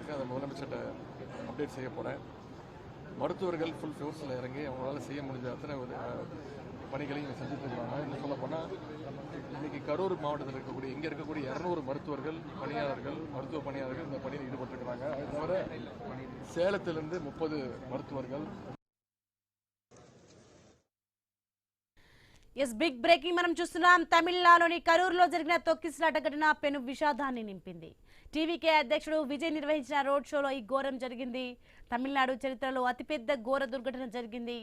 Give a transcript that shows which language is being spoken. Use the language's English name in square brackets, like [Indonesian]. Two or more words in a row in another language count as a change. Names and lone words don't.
[Tamil] அதை முதலமைச்சர்கிட்ட அப்டேட் செய்ய போகிறேன். மருத்துவர்கள் [English] full force-il [Tamil] இறங்கி அவங்களால செய்ய முடிஞ்ச அத்தனை பணிகளையும் செஞ்சுட்டு இருக்காங்க. இன்னும் சொல்ல போனால் இன்னைக்கு கரூர் மாவட்டத்தில் இருக்கக்கூடிய இங்கே இருக்கக்கூடிய 200 மருத்துவர்கள் பணியாளர்கள் மருத்துவ பணியாளர்கள் இந்த பணியில் ஈடுபட்டிருக்கிறாங்க. அது தவிர சேலத்திலிருந்து 30 மருத்துவர்கள். [English] big breaking [Telugu] మనం చూస్తున్నాం. తమిళనాడులోని కరూరులో జరిగిన తొక్కిసలాట ఘటన పెను విషాదాన్ని నింపింది. టీవీకే అధ్యక్షుడు విజయ్ నిర్వహించిన [English] road show-lo [Telugu] ఈ ఘోరం జరిగింది. తమిళనాడు చరిత్రలో అతిపెద్ద ఘోర దుర్ఘటన జరిగింది.